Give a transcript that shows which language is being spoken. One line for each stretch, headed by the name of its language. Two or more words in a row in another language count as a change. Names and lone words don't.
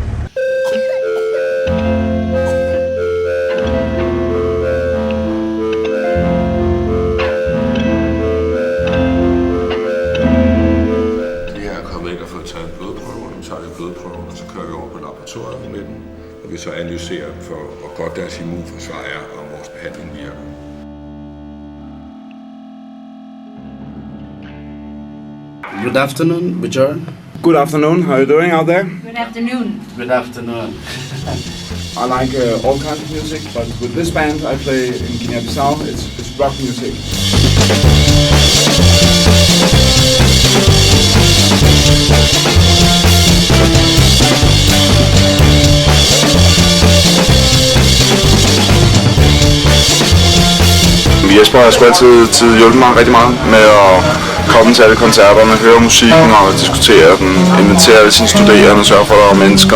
Danish: De her er kommet ind og fået taget blodprøver, nu tager vi blodprøver, og så kører vi over på laboratoriet med dem, og vi så analyserer for, hvor godt deres immunforsvar er, og vores behandling virker.
English: Good afternoon, Vijay. Good afternoon. How are you doing out there? Good afternoon. Good afternoon. I like all kinds of music, but with this band I play in Guinea-Bissau, it's rock music.
Danish: Jesper har sgu altid hjulpet mig rigtig meget med at komme til alle koncerterne, høre musikken og diskutere den, invitere alle sine studerende, sørge for, at der er mennesker.